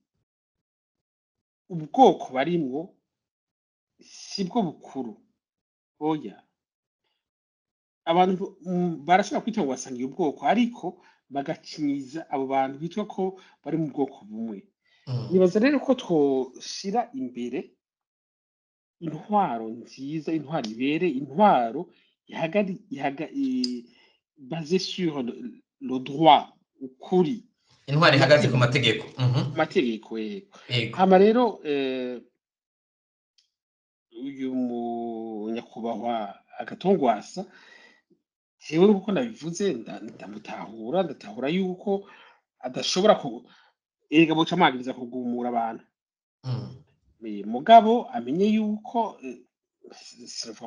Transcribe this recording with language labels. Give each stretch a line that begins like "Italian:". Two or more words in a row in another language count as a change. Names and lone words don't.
Rundi: ubwoko barimwo sibwo bukuru oya abantu barashobora kwita ngo basangiye ubwoko ariko bagakinyiza abo bantu bitwa ko bari mu bwoko bumwe nibaza rero ko twoshira imbere intwaro nziza intwaro ibere intwaro
French: basée sur le droit
Rundi: ukuri intwaro ihagaze ku mategeko mategeko hama rero uyu munyakubahwa Agathon Rwasa jewe nkuko nabivuze ndatahura yuko adashobora erega boca amagiriza kugumura abantu mugabo amenye yuko sinavuga